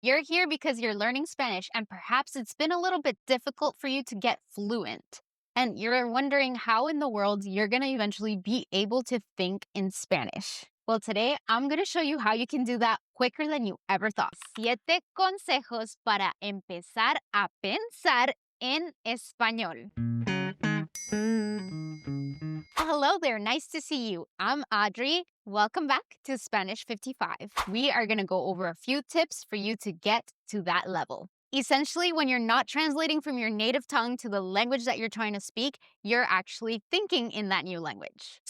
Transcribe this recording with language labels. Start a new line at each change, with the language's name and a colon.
English: You're here because you're learning Spanish and perhaps it's been a little bit difficult for you to get fluent. And you're wondering how in the world you're going to eventually be able to think in Spanish. Well, today I'm going to show you how you can do that quicker than you ever thought.
Spanish: 7 consejos para empezar a pensar en español.
English: Hello there, nice to see you. I'm Audrey. Welcome back to Spanish 55. We are going to go over a few tips for you to get to that level. Essentially, when you're not translating from your native tongue to the language that you're trying to speak, you're actually thinking in that new language.